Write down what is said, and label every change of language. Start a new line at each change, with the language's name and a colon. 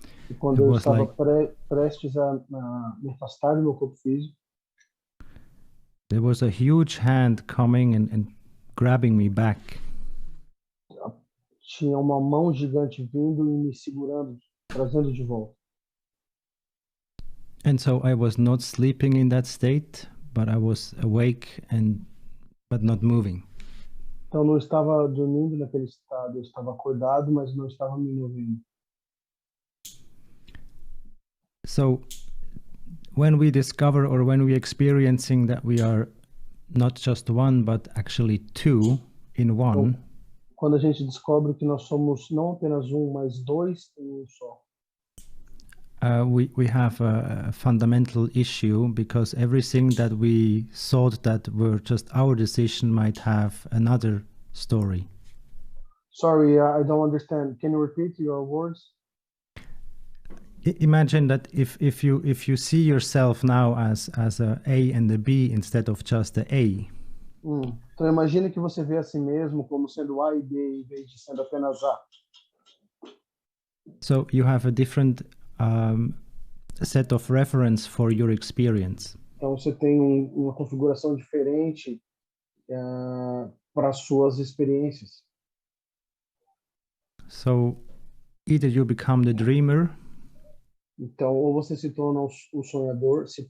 Portuguese: E quando
English: It
Portuguese: eu
English: was
Portuguese: estava
English: like-
Portuguese: prestes a me afastar do meu corpo físico,
English: there was a huge hand coming and grabbing me back.
Portuguese: tinha uma mão gigante vindo e me segurando, trazendo de volta.
English: And so I was not sleeping in that state, but I was awake but not moving.
Portuguese: Então não estava dormindo naquele estado, eu estava acordado, mas não estava me movendo.
English: So when we discover or when we experiencing that we are not just one, but actually two in one,
Portuguese: Quando a gente descobre que nós somos não apenas um, mas dois em um só,
English: we have a fundamental issue, because everything that we thought that were just our decision might have another story. Sorry, I don't understand. Can you repeat your words? Imagine that if you see yourself now as a A and a B instead of just a A,
Portuguese: Então imagine que você vê a si mesmo como sendo A e B em vez de sendo apenas A.
English: so you have a different set of reference for your experience.
Portuguese: Então você tem uma configuração diferente para as suas experiências.
English: So either you become the dreamer,
Portuguese: Então ou você se torna o sonhador,